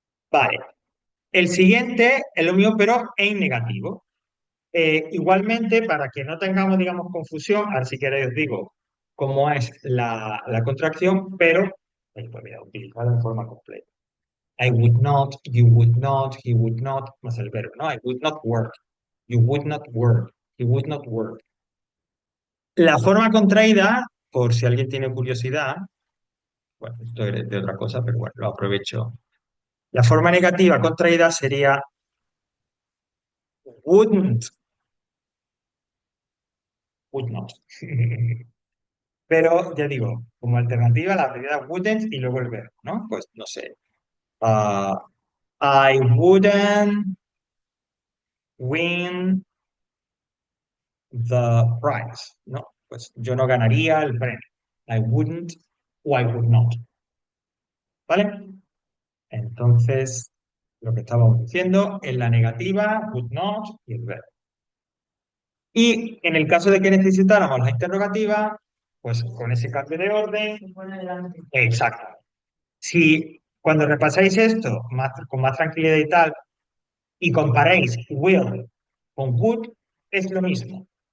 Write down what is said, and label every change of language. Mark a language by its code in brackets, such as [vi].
[es] Vale. El siguiente es lo mismo, pero en negativo. Igualmente, para que no tengamos, digamos, confusión, ahora si queréis os digo cómo es la contracción, pero pues mira, utilizarla en forma completa. [en] I would not, you would not, he would not, [es] más el verbo, ¿no? [en] I would not work, you would not work, he would not work. [es] La forma contraída, por si alguien tiene curiosidad, bueno, esto es de otra cosa, pero bueno, lo aprovecho. La forma negativa contraída sería wouldn't, would not. Pero ya digo, como alternativa la primera wouldn't y luego el verbo, ¿no? Pues no sé. [en] ah, I wouldn't win the prize, ¿no? [es] Pues yo no ganaría el premio. [en] I wouldn't o I would not, ¿vale? [es] Entonces, lo que estábamos diciendo, en la negativa, would not y el verbo. Y en el caso de que necesitáramos la interrogativa, pues con ese cambio de orden, exacto. Si cuando repasáis esto con más tranquilidad y tal, y comparéis will con would, es lo mismo.